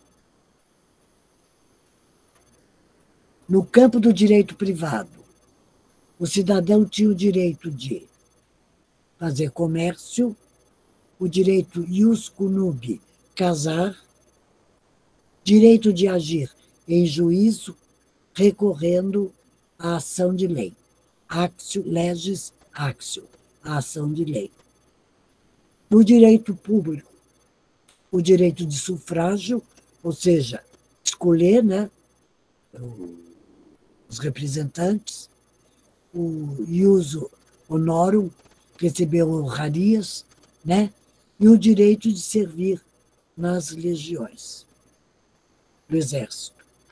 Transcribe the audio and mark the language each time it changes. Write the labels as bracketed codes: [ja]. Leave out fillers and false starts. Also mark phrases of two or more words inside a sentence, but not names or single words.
[pt] No campo do direito privado, o cidadão tinha o direito de fazer comércio, o direito [la] ius cunubi, [pt] casar, direito de agir em juízo, recorrendo à ação de lei. [la] Actio legis actio, [pt] a ação de lei. No direito público, o direito de sufrágio, ou seja, escolher, né, os representantes, o [la] iuso honorum, [pt] receber honrarias, né, e o direito de servir nas legiões do exército.